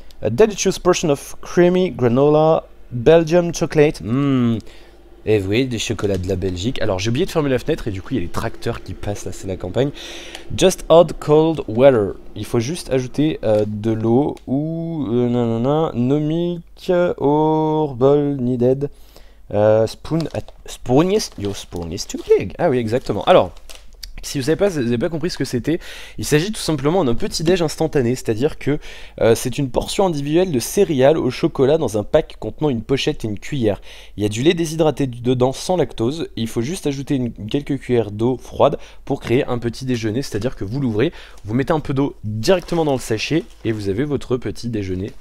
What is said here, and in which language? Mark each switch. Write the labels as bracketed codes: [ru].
[en] A delicious portion of creamy granola, Belgium chocolate. [fr] Et vous voyez, des chocolats de la Belgique. Alors j'ai oublié de fermer la fenêtre et du coup il y a les tracteurs qui passent, là c'est la campagne. [en] Just add cold water. [fr] Il faut juste ajouter de l'eau ou [en] no milk or bowl needed. Spoon your spoon is too big. [fr] Ah oui, exactement. Alors, si vous n'avez pas compris ce que c'était, il s'agit tout simplement d'un petit déj instantané, c'est-à-dire que c'est une portion individuelle de céréales au chocolat dans un pack contenant une pochette et une cuillère. Il y a du lait déshydraté dedans sans lactose, et il faut juste ajouter quelques cuillères d'eau froide pour créer un petit déjeuner, c'est-à-dire que vous l'ouvrez, vous mettez un peu d'eau directement dans le sachet et vous avez votre petit déjeuner.